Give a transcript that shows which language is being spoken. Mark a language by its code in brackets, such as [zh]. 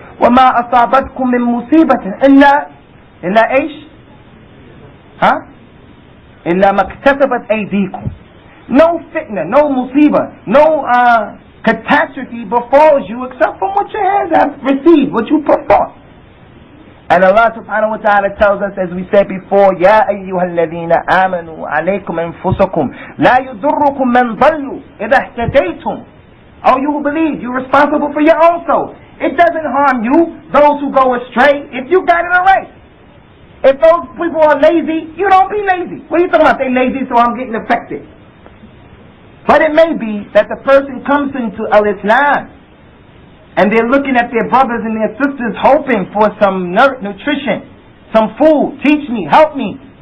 [ar] وَمَا أَصَابَتْكُم مِّن مُّصِيبَةٍ إِلَّا إِيش؟ إِلَّا مَا اكْتَسَبَتْ أَيْدِيكُم. [en] No fitna, no musibah, no catastrophe befalls you except from what your hands have received, what you put forth. And Allah subhanahu wa ta'ala tells us, as we said before, [ar] يَا أَيُّهَا الَّذِينَ آمَنُوا عَلَيْكُمْ أَنفُسَكُمْ لَا يُضُرُّكُمْ مَنْ ضَلُّوا إِذَا اهْتَدَيْتُمْ. [en] Oh, you who believe, you're responsible for your own soul. It doesn't harm you, those who go astray, if you got it alright. If those people are lazy, you don't be lazy. What are you talking about? They lazy, so I'm getting affected. But it may be that the person comes into al-Islam and they're looking at their brothers and their sisters hoping for some nutrition, some food. Teach me, help me.